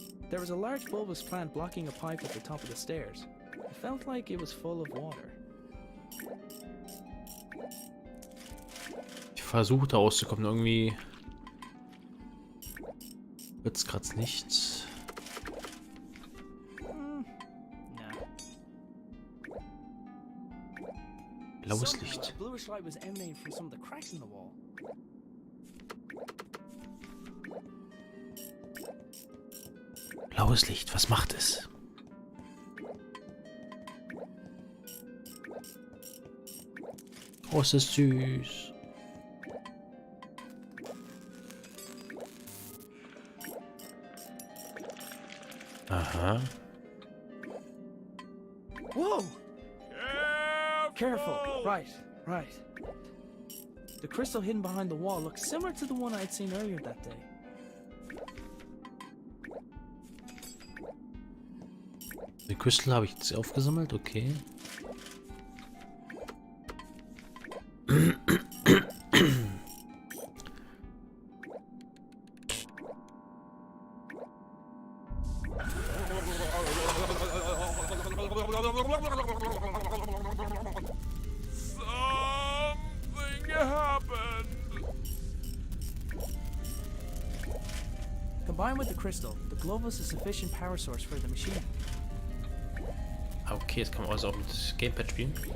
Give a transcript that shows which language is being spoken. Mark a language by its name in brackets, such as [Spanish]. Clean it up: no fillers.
[English] There was a large bulbous plant blocking a pipe at the top of the stairs. It felt like it was full of water. [German] Ich versuche da rauszukommen. Irgendwie wird's gerade nichts. [English] No. [German] Blaues [English] Somehow, [German] Licht. [English] a bluish light was emanating from some of the cracks in the wall. [German] Blaues Licht, was macht es? Oh, es ist süß. Aha. [English] Whoa! Careful! Right. The crystal hidden behind the wall looks similar to the one I had seen earlier that day. [German] Den Crystal habe ich jetzt aufgesammelt, okay. [English] Something happened. Combined with the crystal, the globe was a sufficient power source for the machine. [German] Okay, jetzt kann man also auch mit Gamepad spielen.